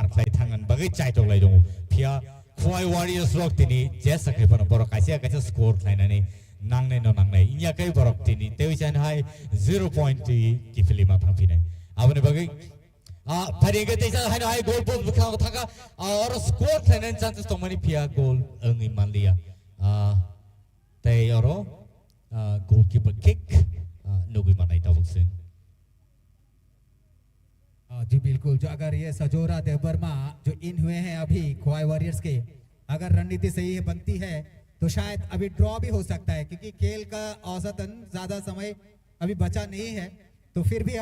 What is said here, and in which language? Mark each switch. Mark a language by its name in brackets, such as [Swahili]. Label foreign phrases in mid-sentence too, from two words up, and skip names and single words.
[Kok Borok] klai thangan bagai chai tok lai tongo phia khwai warriors rock tini jesa khai pano bor kaisa score klai na ni nangne no nangne inya kai borok tini teusan hai 0.3 kifili ma thang pine abane bagai pharinga teisa hai hai goal post bukha thaka or score thainan chances to mani phia goal angi manlia tai oro goalkeeper kick nogui manai ta buksen [Hindi] जी बिल्कुल जो अगर ये सजोरा देवबर्मा जो इन हुए हैं अभी खोवाई वॉरियर्स के अगर रणनीति सही है बनती है तो शायद अभी ड्रॉ भी हो सकता है क्योंकि खेल का औसतन ज्यादा समय अभी बचा नहीं है तो फिर भी